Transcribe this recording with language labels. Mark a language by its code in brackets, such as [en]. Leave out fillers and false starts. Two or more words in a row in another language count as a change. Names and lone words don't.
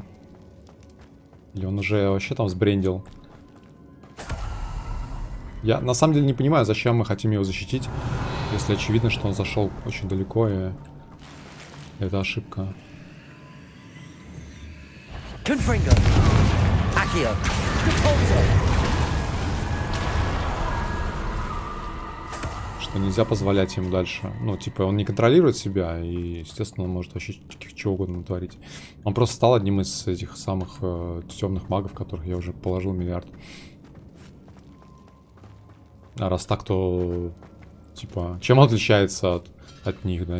[ru] Или он уже вообще там сбрендил. Я на самом деле не понимаю, зачем мы хотим его защитить, если очевидно, что он зашел очень далеко, и это ошибка. [la] Confringo. Accio. Depulso. [ru] Что нельзя позволять ему дальше. Ну, типа, он не контролирует себя, и, естественно, он может вообще чего угодно натворить. Он просто стал одним из этих самых темных магов, которых я уже положил миллиард. А раз так, то, типа, чем он отличается от них, да?